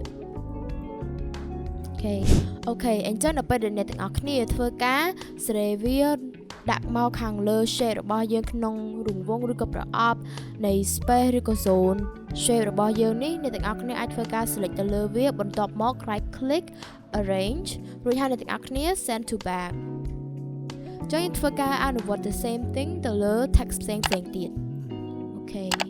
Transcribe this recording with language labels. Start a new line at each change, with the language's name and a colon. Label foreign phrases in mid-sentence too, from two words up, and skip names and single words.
Khmer: អូខេអញ្ចឹងនៅពេលដែលអ្នកទាំងអស់គ្នាធ្វើការសេរីវាដាក់មកខាងលើ shape របស់យើងក្នុងរង្វង់ឬក៏ប្រអប់នៃ space ឬក៏
English: zone shape
Khmer: របស់យើងនេះអ្នកទាំងអស់គ្នាអាចធ្វើការ select ទៅលើវាបន្ទាប់មក
English: right click arrange
Khmer: រួចហើយអ្នកទាំងអស់គ្នា
English: send to back
Khmer: ចឹងយើងធ្វើការអនុវត្ត
English: the same thing
Khmer: ទៅលើ text ផ្សេងទៀតអូខេ